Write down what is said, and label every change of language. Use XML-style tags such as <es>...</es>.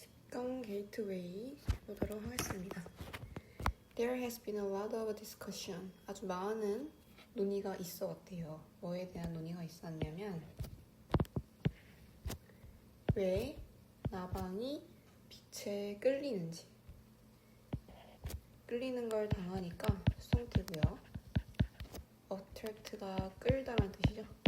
<ko>컴 게이트웨이 보도록 하겠습니다.</ko> <en>There has been a lot of discussion.</en> <ko>아주 많은 논의가 있어 왔대요. 뭐에 대한 논의가 있었냐면 왜 나방이 빛에 끌리는지. 끌리는 걸 당하니까 수동태고요. attract가 끌다라는 뜻이죠.</ko>